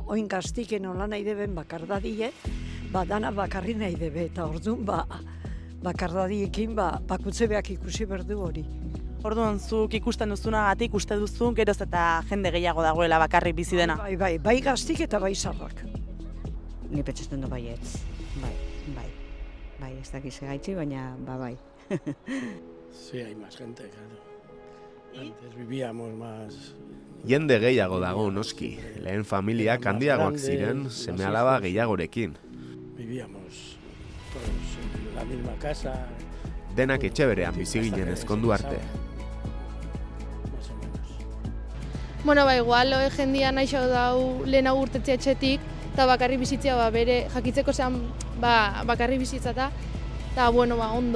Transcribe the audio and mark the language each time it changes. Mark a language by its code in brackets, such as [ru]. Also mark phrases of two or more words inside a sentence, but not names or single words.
[eu] Oin gaztiken nola nahi deben bakardadie, dana bakarri nahi dube, eta orduan bakardadiekin bakutzebeak ikusi berdu hori. Orduan, zuk ikusten duzunagatik uste duzu, geroz eta jende gehiago dagoela bakarrik bizi dena. Bai gaztik eta bai zarrak. Ni petxesten du baietz. Bai, ez dakiz gaitxi, baina bai. [es] Sí, hay más gente, claro. Antes vivíamos más... [eu] Jende gehiago dago noski, lehen familiak handiagoak ziren, seme-alaba gehiagorekin. [es] Vivíamos todos en la misma casa. [eu] Denak etxe berean bizi ginen ezkondu arte. Bueno, igual, jendia naixo dau lehena urtetzea etxetik, eta bakarri bizitzea bere jakitzeko zean bakarrik bizitzata, eta, bueno, ondo.